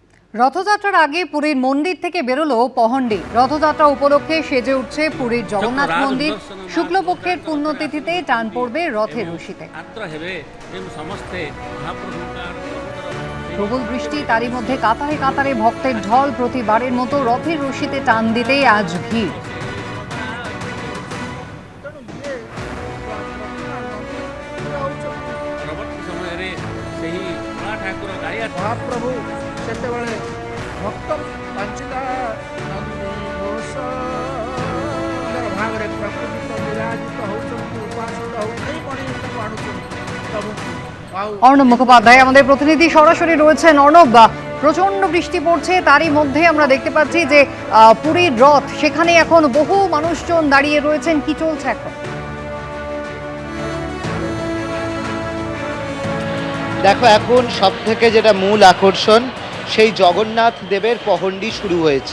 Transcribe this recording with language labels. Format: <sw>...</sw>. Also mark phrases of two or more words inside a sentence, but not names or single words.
<bn>রথযাত্রার আগে পুরীর মন্দির থেকে বেরোলো পহণ্ডি। রথযাত্রা উপলক্ষে সেজে উঠছে পুরীর জগন্নাথ মন্দির। শুক্লপক্ষের পুণ্যতিথিতে টান পড়বে রথের রশিতে। প্রবল বৃষ্টি, তারই মধ্যে কাতারে কাতারে ভক্তের ঢল। প্রতিবারের মতো রথের রশিতে টান দিতেই আজ ভিড়।</bn> <or>ମହାପ୍ରଭୁ ସେତେବେଳେ ଭକ୍ତ ବଞ୍ଚିତା ନନ୍ଦୀ ଘୋଷ ଭାବରେ ପ୍ରକୃତିତ ବିରାଜିତ ହେଉଛନ୍ତି, ଉପାସିତ ହେଉଛନ୍ତି, ମଣିଷକୁ ଆଣୁଛନ୍ତି ପ୍ରଭୁଙ୍କୁ।</or> <bn>অর্ণব মুখোপাধ্যায় আমাদের প্রতিনিধি সরাসরি রয়েছেন। অর্ণব, প্রচন্ড বৃষ্টি পড়ছে, তারই মধ্যে আমরা দেখতে পাচ্ছি যে পুরীর রথ, সেখানে এখন বহু মানুষজন দাঁড়িয়ে রয়েছেন। কি চলছে এখন? দেখো, এখন সব থেকে যেটা মূল আকর্ষণ, সেই জগন্নাথ দেবের পহণ্ডি শুরু হয়েছে।</bn>